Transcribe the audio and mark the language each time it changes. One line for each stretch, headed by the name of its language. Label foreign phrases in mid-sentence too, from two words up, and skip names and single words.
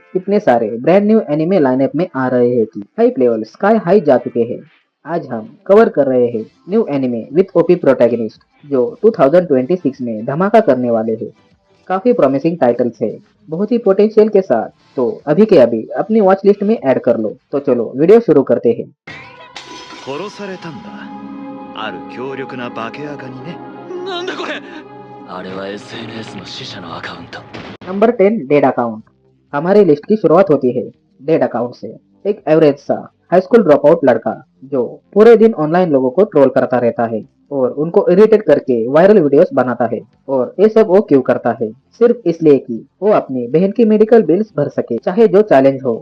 Hindi: कितने सारे
English: brand new anime lineup
Hindi: में आ रहे हैं कि
English: hype level sky high
Hindi: जा चुके हैं। आज हम कवर कर रहे हैं
English: new anime with OP protagonist
Hindi: जो 2026 में धमाका करने वाले हैं। काफी
English: promising titles
Hindi: है, बहुत ही पोटेंशियल के साथ। तो अभी के अभी अपनी
English: watch list
Hindi: में ऐड कर लो। तो चलो वीडियो शुरू करते हैं।
Japanese: 殺されたんだ。ある強力な化け垢にね。なんだこれ。あれは SNS の死者のアカウント。
Hindi: नंबर 10 डेड अकाउंट। हमारी लिस्ट की शुरुआत होती है डेड अकाउंट से। एक एवरेज सा
English: high school drop out
Hindi: लड़का जो पूरे दिन ऑनलाइन लोगों को ट्रोल करता रहता है और उनको इरिटेट करके
English: viral videos
Hindi: बनाता है। और ये सब वो क्यों करता है? सिर्फ इसलिए कि वो अपनी बहन की
English: medical bills
Hindi: भर सके, चाहे जो चैलेंज हो।